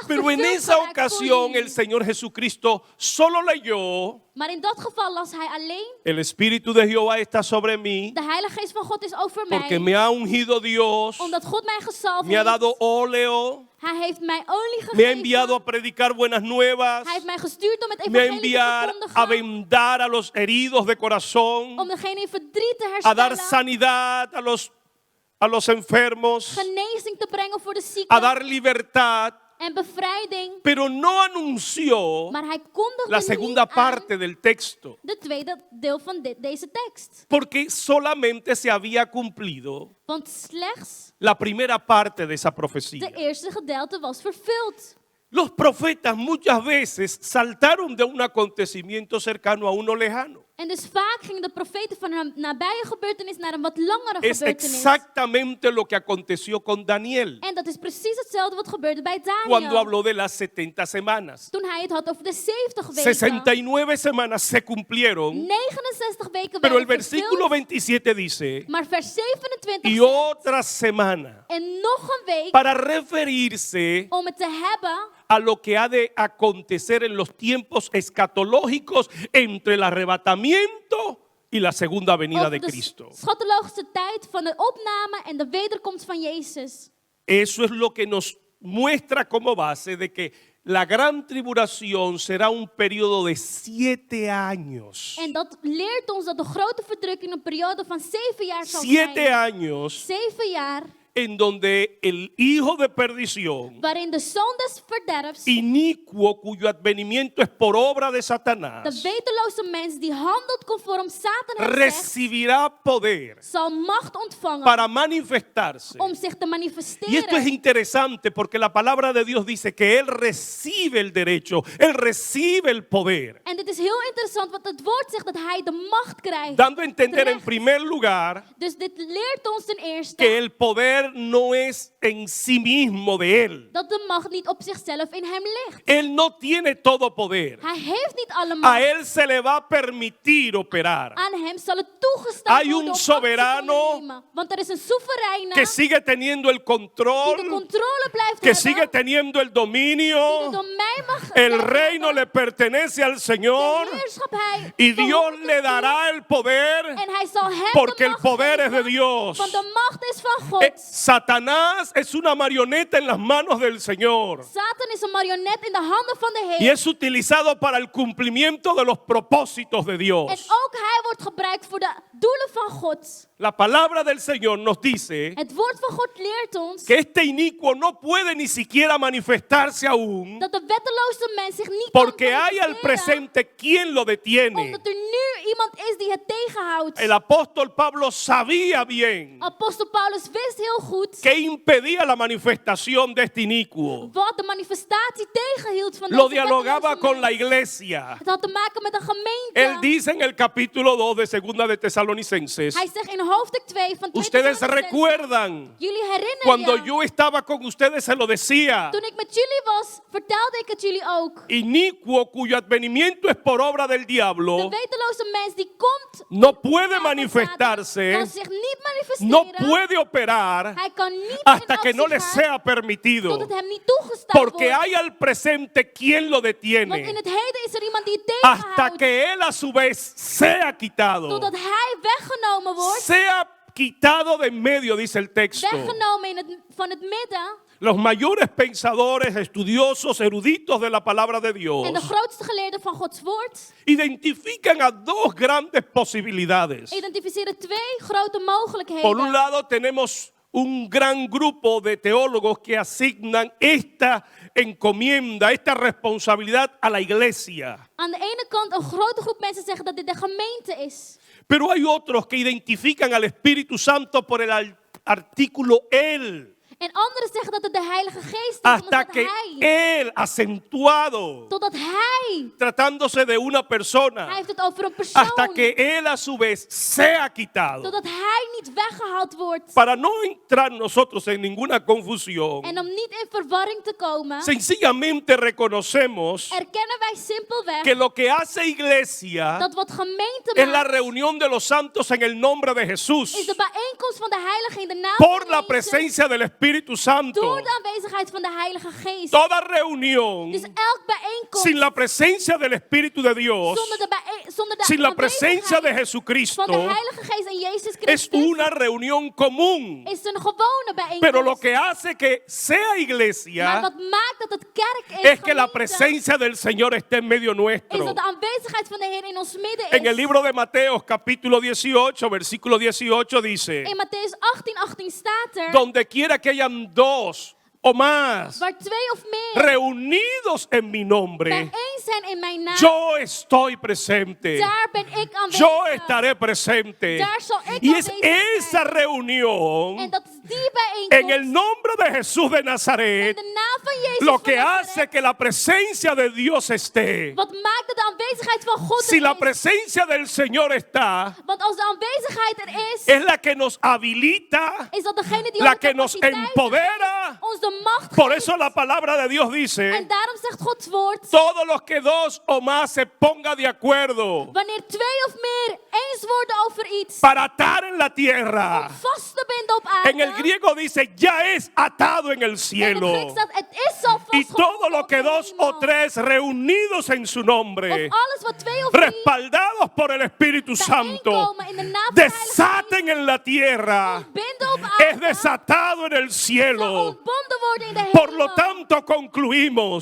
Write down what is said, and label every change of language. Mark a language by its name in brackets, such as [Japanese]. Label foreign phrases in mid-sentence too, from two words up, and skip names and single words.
[Spanish] Pero en [Dutch] vervuld [Spanish] esa [Dutch] geraakt voor [Spanish] ocasión [Dutch] jullie. [Spanish] el Señor Jesucristo solo leyó, [Dutch] Maar in dat geval las hij alleen, [Spanish] el Espíritu de Jehová está sobre mí, [Dutch] de Heilige Geest van God is over [Spanish] porque [Dutch] mij. [Spanish] me ha ungido Dios, [Dutch] Omdat God mij gezalfd [Spanish] me ha [Dutch] heeft. [Spanish] dado óleo, [Dutch] Hij heeft mij olie [Spanish] me ha [Dutch] gegeven. [Spanish] enviado a predicar buenas nuevas, [Dutch] Hij heeft mij gestuurd om het [Spanish] me ha [Dutch] evangelie te [Spanish] enviado a [Dutch] verkondigen. [Spanish] vendar a los heridos de corazón, [Dutch] Om degene in verdriet te [Spanish] a dar [Dutch] herstellen. [Spanish] sanidad a los enfermos, [Dutch] Genezing te brengen voor de [Spanish] a [Dutch] zieken. [Spanish] dar libertad, [Dutch] En bevrijding. [Spanish] pero no anunció [Dutch] Maar hij kondigde [Spanish] la [Dutch] niet [Spanish] segunda [Dutch] aan [Spanish] parte del texto, [Dutch] de tweede deel van deze tekst. [Spanish] porque solamente se había cumplido [Dutch] Want slechts [Spanish] la primera parte de esa profecía. [Dutch] de eerste gedeelte was vervuld. [Spanish] Los profetas muchas veces saltaron de un acontecimiento cercano a uno lejano. [Dutch] En dus vaak gingen de profeten van een nabije gebeurtenis naar een wat langere [Spanish] Es [Dutch] gebeurtenis. [Spanish] exactamente lo que aconteció con Daniel [Dutch] En dat is precies hetzelfde wat gebeurde bij [Spanish] cuando [Dutch] Daniel. [Spanish] habló de las 70 semanas. [Dutch] Toen hij het had over de 70 weken. [Spanish] 69 semanas se cumplieron, [Dutch] 69 weken [Spanish] pero el [Dutch] werden [Spanish] versículo [Dutch] vervuld. [Spanish] 27 dice, [Dutch] Maar vers 27 [Spanish] y [Dutch] zegt, [Spanish] otra semana, [Dutch] en nog een week [Spanish] para referirse [Dutch] om het te hebben [Spanish] a lo que ha de acontecer en los tiempos escatológicos entre el arrebatamiento y la segunda venida [Dutch] over de [Spanish] de Cristo. [Dutch] schatologische tijd van de opname en de wederkomst van Jezus. [Spanish] Eso es lo que nos muestra como base de que la gran tribulación será un periodo de 7 años. [Dutch] En dat leert ons dat de grote verdrukking een periode van 7 jaar zal [Spanish] 7 [Dutch] zijn. [Spanish] años [Dutch] 7 jaar [Spanish] en donde el hijo de perdición, [Dutch] waarin de zoon des verderfs, [Spanish] inicuo, cuyo advenimiento es por obra de de Satanás, [Dutch] weteloze mens die handelt conform Satan heeft gezegd, [Spanish] recibirá poder [Dutch] zal macht ontvangen [Spanish] para manifestarse. [Dutch] om zich te [Spanish] Y esto es [Dutch] manifesteren. [Spanish] interesante porque la palabra de Dios dice que Él recibe el derecho, Él recibe el poder, [Dutch] En dit is heel interessant, want het woord zegt dat hij de macht krijgt. [Spanish] dando a entender en [Dutch] Recht. [Spanish] primer lugar [Dutch] Dus dit leert ons ten eerste [Spanish] que el poder no es en sí mismo de Él. [Dutch] dat de macht niet op zichzelf in hem ligt. [Spanish] Él no tiene todo poder. [Dutch] Hij heeft niet alle [Spanish] A [Dutch] macht. [Spanish] Él se le va a permitir operar. [Dutch] Aan hem zal het toegestaan [Spanish] Hay [Dutch] worden [Spanish] un [Dutch] om actie te [Spanish] soberano [Dutch] ondernemen. Want er is een soevereine [Spanish] que sigue teniendo el [Dutch] die de [Spanish] control, [Dutch] controle blijft [Spanish] que sigue [Dutch] hebben. [Spanish] teniendo el [Dutch] Die de [Spanish] dominio. [Dutch] domein mag [Spanish] El [Dutch] blijven [Spanish] reino [Dutch] hebben. [Spanish] le pertenece al Señor [Dutch] De heerschap hij [Spanish] y Dios [Dutch] behoort [Spanish] le [Dutch] hem toe. [Spanish] dará el poder [Dutch] En hij zal hem [Spanish] porque [Dutch] de [Spanish] el [Dutch] macht [Spanish] poder es de [Dutch] geven, [Spanish] Dios. [Dutch] want de macht is van God. [Spanish] Satanás es una marioneta en las manos del Señor [Dutch] Satan is een marionet in de handen van de [Spanish] y [Dutch] Heer. [Spanish] es utilizado para el cumplimiento de los propósitos de [Dutch] En [Spanish] Dios. [Dutch] ook hij wordt gebruikt voor de doelen van God. [Spanish] La palabra del Señor nos dice [Dutch] Het woord van God leert ons [Spanish] que este inicuo no puede ni siquiera manifestarse aún [Dutch] dat de wetteloze mens zich niet [Spanish] porque [Dutch] kan [Spanish] hay al [Dutch] manifesteren, [Spanish] presente quien lo detiene. [Dutch] omdat er nu iemand is die het tegenhoudt. [Spanish] El apóstol Pablo sabía bien [Dutch] Apostel Paulus wist heel goed [Spanish] que impedía la manifestación de este inicuo. [Dutch] wat de manifestatie tegenhield van [Spanish] Lo [Dutch] deze [Spanish] dialogaba [Dutch] wetteloze [Spanish] con la [Dutch] mens. [Spanish] iglesia. [Dutch] Het had te maken met een gemeente. [Spanish] Él dice en el capítulo 2 de Segunda de Tesalonicenses, [Dutch] Hij zegt in hoofdstuk 2 van 2 [Spanish] ustedes [Dutch] Thessalonicenzen, [Spanish] recuerdan [Dutch] jullie herinneren [Spanish] cuando [Dutch] je, [Spanish] yo estaba con ustedes se lo decía, [Dutch] toen ik met jullie was, vertelde ik het jullie ook. [Spanish] inicuo cuyo advenimiento es por obra del [Dutch] De [Spanish] diablo, [Dutch] weteloze mens die komt, [Spanish] no puede [Dutch] kan [Spanish] manifestarse, [Dutch] zich niet manifesteren. [Spanish] no puede operar [Dutch] Hij kan niet [Spanish] hasta [Dutch] in [Spanish] que no [Dutch] actie [Spanish] le [Dutch] gaan [Spanish] sea permitido, [Dutch] tot het hem niet toegestaan [Spanish] porque [Dutch] wordt. [Spanish] hay al presente quien lo [Dutch] Want in [Spanish] detiene, [Dutch] het heden is er iemand die het [Spanish] hasta [Dutch] tegenhoudt. [Spanish] que él a su vez sea quitado. [Dutch] Totdat hij weggenomen wordt. [Spanish] Sea quitado de en medio, dice el texto. [Dutch] Weggenomen van het midden. [Spanish] Los mayores pensadores, estudiosos, eruditos de la palabra de Dios [Dutch] En de grootste geleerden van Gods woord [Spanish] identifican a dos grandes posibilidades. [Dutch] identificeren twee grote mogelijkheden. [Spanish] Por un lado tenemos un gran grupo de teólogos que asignan esta encomienda, esta responsabilidad a la iglesia. [Dutch] Aan de ene kant een grote groep mensen zeggen dat dit de gemeente is. [Spanish] Pero hay otros que identifican al Espíritu Santo por el artículo Él. [Dutch] En anderen zeggen dat het de Heilige Geest is, [Spanish] hasta [Dutch] omdat [Spanish] que [Dutch] hij, [Spanish] Él, acentuado, [Dutch] totdat hij [Spanish] tratándose de una persona, [Dutch] heeft het over een persoon, [Spanish] hasta que Él a su vez sea quitado. [Dutch] totdat hij niet weggehaald wordt. [Spanish] Para no entrar nosotros en ninguna confusión, [Dutch] En om niet in verwarring te komen, [Spanish] sencillamente reconocemos [Dutch] erkennen wij simpelweg [Spanish] que lo que hace iglesia [Dutch] dat wat gemeente [Spanish] es la [Dutch] maakt, [Spanish] reunión de los santos en el nombre de Jesús, [Dutch] is de bijeenkomst van de Heilige in de naam [Spanish] por [Dutch] van [Spanish] la [Dutch] Jezus, [Spanish] presencia del Espíritu Santo. [Dutch] door de aanwezigheid van de Heilige Geest. [Spanish] Toda reunión [Dutch] Dus elk bijeenkomst [Spanish] sin la presencia del Espíritu de Dios, [Dutch] zonder de [Spanish] sin la presencia de [Dutch] aanwezigheid [Spanish] Jesucristo, [Dutch] van de Heilige Geest en Jezus [Spanish] es [Dutch] Christus, [Spanish] una reunión común. [Dutch] is een gewone bijeenkomst. [Spanish] Pero lo que hace que sea [Dutch] Maar [Spanish] iglesia [Dutch] wat maakt dat het kerk is, [Spanish] es que la [Dutch] gemeente, [Spanish] presencia del Señor esté en medio [Dutch] is [Spanish] nuestro. [Dutch] dat de aanwezigheid van de Heer in ons midden is. [Spanish] En el libro de Mateo, capítulo 18, versículo 18 dice: [Dutch] In Matthäus 18:18 staat er, [Spanish] donde quiera que hayan dos o más [Dutch] waar twee of meer [Spanish] reunidos en mi nombre, [Dutch] bijeen zijn in mijn naam, [Spanish] yo estoy presente. [Dutch] daar ben ik aanwezig. [Spanish] Yo estaré presente. [Dutch] Daar zal ik [Spanish] Y es [Dutch] aanwezig [Spanish] esa [Dutch] zijn. [Spanish] reunión [Dutch] En dat is die bijeenkomst [Spanish] en el nombre de Jesús de [Dutch] in [Spanish] Nazaret [Dutch] de naam van Jezus [Spanish] lo [Dutch] van [Spanish] que [Dutch] Nazaret, [Spanish] hace que la presencia de Dios esté. [Dutch] wat maakt dat de aanwezigheid van God [Spanish] Si [Dutch] er [Spanish] la [Dutch] is. [Spanish] presencia del Señor está, [Dutch] Want als de aanwezigheid er is, [Spanish] es la que nos habilita, [Dutch] is dat degene die [Spanish] la [Dutch] ons [Spanish] que nos [Dutch] capaciteit [Spanish] empodera. [Dutch] geeft, ons de macht [Spanish] Por [Dutch] geeft. [Spanish] eso la palabra de Dios dice: [Dutch] En daarom zegt Gods woord, [Spanish] todos los que dos o más se ponga de acuerdo [Dutch] wanneer twee of meer eens worden over iets, [Spanish] para atar en la tierra. [Dutch] om vast te binden op aarde. [Spanish] En el griego dice: ya es atado en el [Dutch] En het [Spanish] cielo. [Dutch] Grieks staat, het is al [Spanish] Y [Dutch] vastgebonden [Spanish] todo lo [Dutch] op [Spanish] que [Dutch] de [Spanish] dos [Dutch] hemel. [Spanish] o tres reunidos en su [Dutch] Of [Spanish] nombre, [Dutch] alles wat twee of drie [Spanish] respaldados por el Espíritu Santo, [Dutch] bijeenkomen in de naam van de Heilige Geest, [Spanish] desaten en la tierra, [Dutch] binden op [Spanish] es [Dutch] aarde, [Spanish] desatado en el [Dutch] zal [Spanish] cielo. [Dutch] ontbonden worden in de [Spanish] Por lo [Dutch] hemel. [Spanish] tanto, concluimos